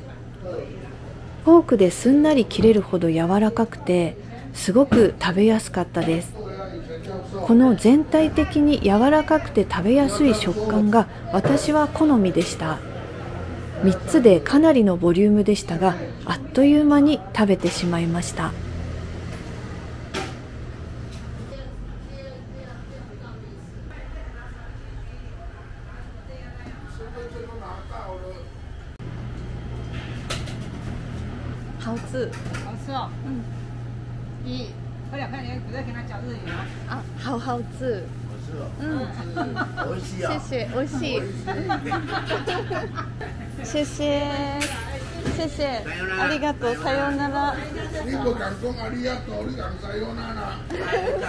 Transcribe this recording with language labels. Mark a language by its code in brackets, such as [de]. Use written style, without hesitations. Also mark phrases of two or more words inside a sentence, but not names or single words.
[ja] フォークですんなり切れるほど柔らかくて、すごく食べやすかったです。この全体的に柔らかくて食べやすい食感が私は好みでした。3つでかなりのボリュームでしたが、あっという間に食べてしまいました。 [zh] 好吃。好吃哦。喝2块钱，不再跟他讲日语吗？啊，好好吃。 [ja] 美味しいよ。 [zh] 谢谢，美味しい。谢谢，谢谢， [ja] ありがとう、さようなら。 [zh] 你不敢讲ありがとう，你讲さようなら。